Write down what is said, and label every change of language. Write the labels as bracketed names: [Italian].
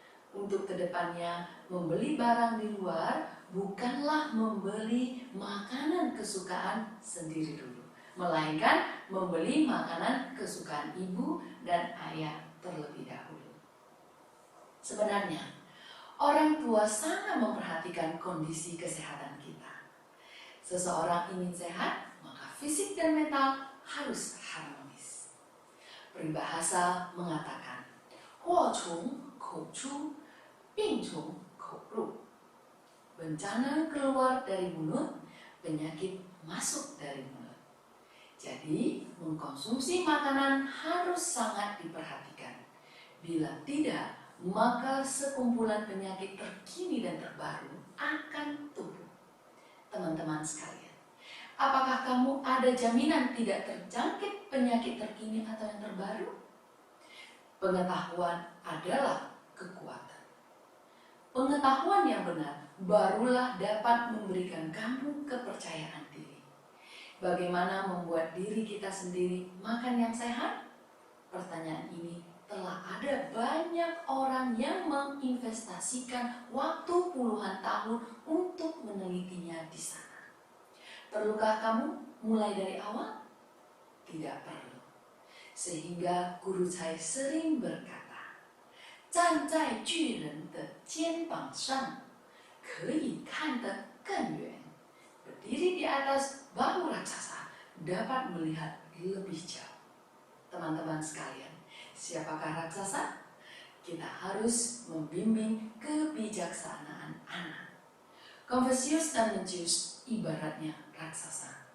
[Indonesian] Untuk kedepannya, membeli barang di luar bukanlah membeli makanan kesukaan sendiri dulu, melainkan membeli makanan kesukaan ibu dan ayah terlebih dahulu. Sebenarnya, orang tua sangat memperhatikan kondisi kesehatan kita. Seseorang ingin sehat, maka fisik dan mental harus harmonis. Peribahasa mengatakan, [Chinese] 祸从口出, 病从口入. [Indonesian] Bencana keluar dari mulut, penyakit masuk dari mulut. Jadi, mengkonsumsi makanan harus sangat diperhatikan. Bila tidak, maka sekumpulan penyakit terkini dan terbaru akan tumbuh. Teman-teman sekalian, apakah kamu ada jaminan tidak terjangkit penyakit terkini atau yang terbaru? Pengetahuan adalah kekuatan. Pengetahuan yang benar barulah dapat memberikan kamu kepercayaan diri. Bagaimana membuat diri kita sendiri makan yang sehat? Pertanyaan ini telah ada banyak orang yang menginvestasikan waktu puluhan tahun untuk menelitinya di sana. Perlukah kamu mulai dari awal? Tidak perlu. Sehingga guru saya sering berkata, [Chinese] 站在巨人的肩膀上，可以看得更远. [Indonesian] Berdiri di atas bahu raksasa dapat melihat lebih jauh. Teman-teman sekalian, siapakah raksasa? Kita harus membimbing kebijaksanaan anak. Confucius dan Mencius ibaratnya raksasa.